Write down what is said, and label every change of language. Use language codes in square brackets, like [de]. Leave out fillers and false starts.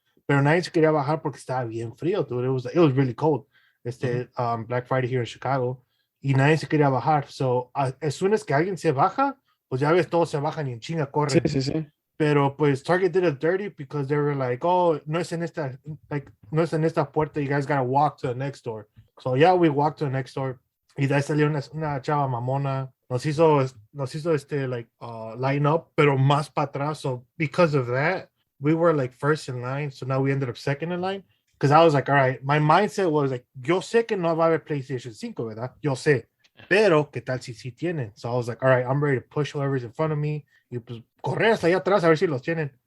[es] Pero nadie se quería bajar porque estaba bien frío, dude. [en] It was really cold. Black Friday here in Chicago. [es] Y nadie se quería bajar. [en] So, as soon as [es] que alguien se baja, pues ya ves, todos se bajan y en chinga corren. Sí. Pero pues [en] Target did it dirty because they were like, oh, [es] no es en esta puerta, [en] you guys gotta walk to the next door. So yeah, we walked to the next door. [es] Y de ahí salió una chava mamona. Nos hizo [en] line up, [es] pero más para atrás. [en] So because of that, we were like first in line, so now we ended up second in line. Because I was like, all right, my mindset was like, [es] yo sé que no va a haber PlayStation 5, ¿verdad? Yo sé. Pero, ¿qué tal si sí tienen? [en] So I was like, all right, I'm ready to push whoever's in front of me. [es] Y pues, correr hasta allá atrás a ver si los tienen.